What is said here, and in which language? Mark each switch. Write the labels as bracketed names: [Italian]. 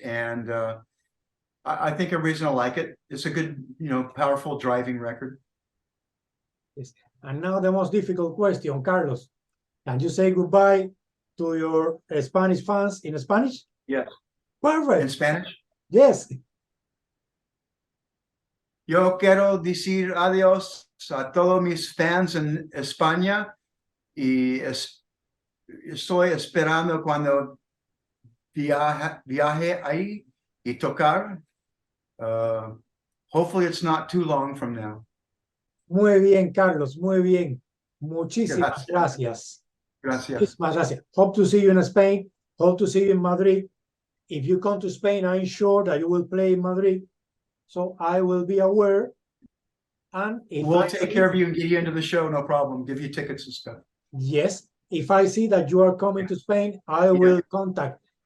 [English] And I think everybody's gonna like it. It's a good, you know, powerful driving record. Yes. And now the most difficult question, Carlos. Can you say goodbye to your Spanish fans in Spanish? Yes. Perfect. In Spanish? Yes. [Spanish] Yo quiero decir adiós a todos mis fans en España, y estoy esperando cuando viaje ahí y tocar. [English] Hopefully it's not too long from now. [Spanish] Muy bien, Carlos, muy bien. Muchísimas gracias. Gracias. Muchísimas gracias. [English] Hope to see you in Spain. Hope to see you in Madrid. If you come to Spain, I'm sure that you will play in Madrid. So I will be aware. And if we'll take care of you and get you into the show, no problem. Give you tickets and stuff. Yes. If I see that you are coming to Spain, I will contact